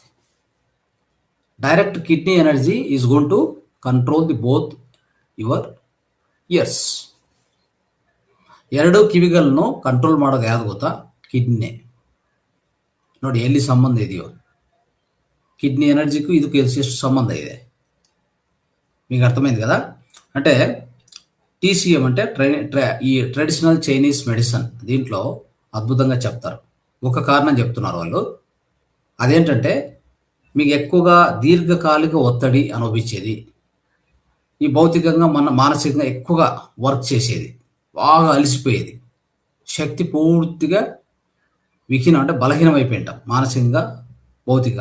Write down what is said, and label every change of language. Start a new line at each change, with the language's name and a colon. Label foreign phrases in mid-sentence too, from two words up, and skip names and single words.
English: Direct kidney energy is gone to control the both your ears.
Kannada: ಎರಡೂ ಕಿವಿಗಳನ್ನು ಕಂಟ್ರೋಲ್ ಮಾಡೋದು ಯಾವುದು ಗೊತ್ತಾ? ಕಿಡ್ನಿ. ನೋಡಿ ಎಲ್ಲಿ ಸಂಬಂಧ ಇದೆಯೋ, ಕಿಡ್ನಿ ಎನರ್ಜಿಗೂ ಇದಕ್ಕೂ ಎಷ್ಟು ಸಂಬಂಧ ಇದೆ
Telugu: మీకు అర్థమైంది కదా. అంటే TCM అంటే ఈ
English: traditional Chinese medicine,
Telugu: దీంట్లో అద్భుతంగా చెప్తారు. ఒక కారణం చెప్తున్నారు వాళ్ళు, అదేంటంటే మీకు ఎక్కువగా దీర్ఘకాలిక ఒత్తిడి అనుభవించేది, ఈ భౌతికంగా మానసికంగా ఎక్కువగా వర్క్ చేసేది, బాగా అలసిపోయేది, శక్తి పూర్తిగా విహీనం అంటే బలహీనం అయిపోయింటాం మానసికంగా భౌతికంగా.